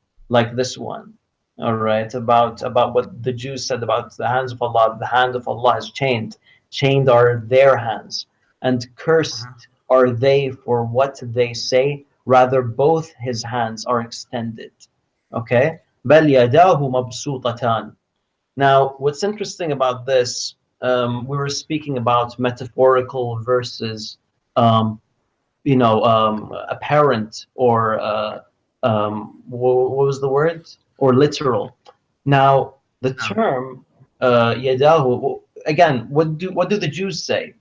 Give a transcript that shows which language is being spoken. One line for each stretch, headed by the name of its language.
English: Like this one, all right, about what the Jews said about the hands of Allah. The hand of Allah is chained are their hands, and cursed are they for what they say. Rather, both his hands are extended.
Arabic: Okay, بل يداه مبسوطتان.
English: Now, what's interesting about this, we were speaking about metaphorical versus, apparent, or what was the word? Or literal. Now, the term yadahu, again, what do the Jews say?